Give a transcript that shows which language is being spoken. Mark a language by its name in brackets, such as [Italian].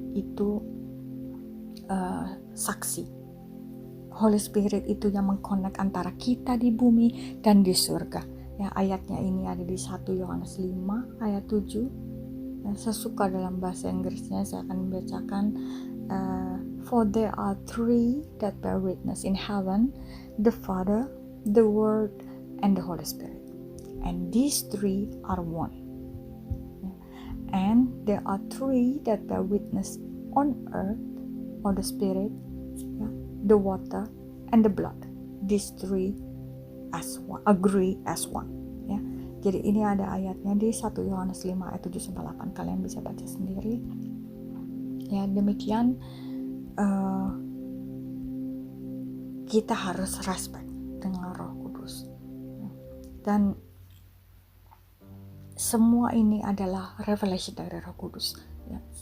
[Indonesian] Itu saksi. Holy Spirit itu yang mengkonek antara kita di bumi dan di surga ya. Ayatnya ini ada di 1 Yohanes 5 ayat 7. Saya suka dalam bahasa Inggrisnya, saya akan membacakan [English] For there are three that bear witness in heaven, the Father, the Word, and the Holy Spirit. And these three are one. And there are three that bear witness on earth, or the Spirit, the water, and the blood. These three as one, agree as one. [Indonesian] Ya. Jadi ini ada ayatnya di 1 Yohanes 5 ayat 7-8. Kalian bisa baca sendiri. Ya, demikian kita harus respect dengan Roh Kudus. Dan semua ini adalah revelation dari Roh Kudus. Ya.